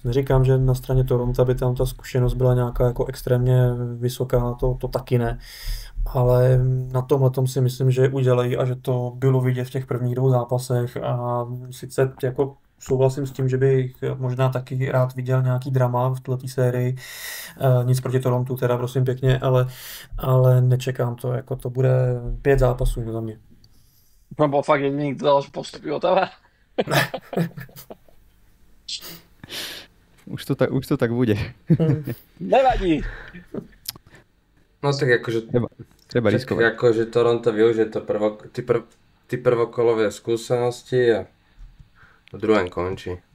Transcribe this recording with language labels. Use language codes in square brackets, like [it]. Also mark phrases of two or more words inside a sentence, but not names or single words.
[cs] Neříkám, že na straně Toronto by tam ta zkušenost byla nějaká jako extrémně vysoká, to taky ne, ale na tomhletom si myslím, že udělají a že to bylo vidět v těch prvních 2 zápasech a sice jako souhlasím s tím, že bych možná taky rád viděl nějaký drama v této sérii. Nic proti Torontu teda, prosím pěkně, ale nečekám to, jako to bude 5 zápasů za mě. [sk] To bol fakt jediný, kto dal, že postupí Ottawa. Už to tak bude. Nevadí. No tak akože... Treba riskovať. Akože Toronto využije to ty prvokolové skúsenosti a v druhém končí.